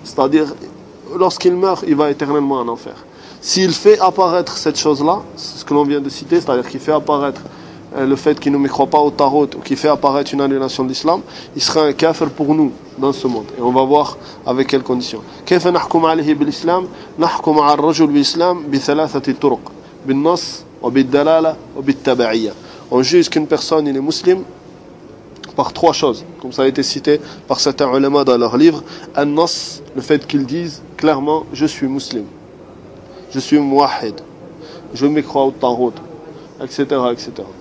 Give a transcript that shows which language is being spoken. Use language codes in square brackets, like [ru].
[fr] C'est-à-dire, lorsqu'il meurt, il va éternellement en enfer. S'il fait apparaître cette chose-là, c'est ce que l'on vient de citer, c'est-à-dire qu'il fait apparaître le fait qu'il ne mécroit pas au tarot, ou qu'il fait apparaître une annulation d'islam, il sera un kafir pour nous dans ce monde. Et on va voir avec quelles conditions. [ar] كيف نحكم عليه بالإسلام؟ نحكم على الرجل بالإسلام بثلاثة طرق: بالنص وبالدلالة وبالتبعية. [fr] On juge qu'une personne il est musulman par trois choses, comme ça a été cité par certains ulama dans leur livre. Un nas, le fait qu'ils disent clairement je suis musulman. Je suis mouahid, je me crois au tarot, etc., etc.